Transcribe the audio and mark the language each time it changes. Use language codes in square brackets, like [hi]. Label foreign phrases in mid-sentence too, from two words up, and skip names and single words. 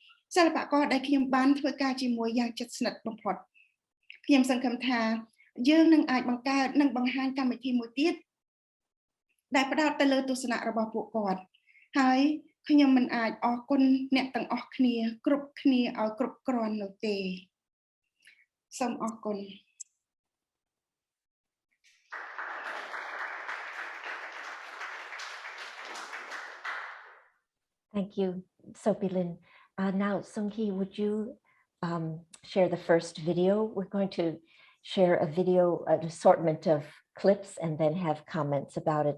[km] សិល្បករដែលខ្ញុំបានធ្វើការជាមួយយ៉ាងជិតស្និទ្ធបំផុតខ្ញុំសង្ឃឹមថាយើងនឹងអាចបង្កើតនិងបង្ហាញកម្មវិធីមួយទៀតដែលផ្ដោតទៅលើទស្សនៈរបស់ពួកគាត់ហើយខ្ញុំមិនអាចអរគុណអ្នកទាំងអស់គ្នាគ្រប់គ្នាឲ្យគ្រប់គ្រាន់នោះទេសូមអរគុណ [en] Thank you, Sophie Lin. Now, Sung-Hee, would you share the first video? We're going to share a video, an assortment of clips, and then have comments about it.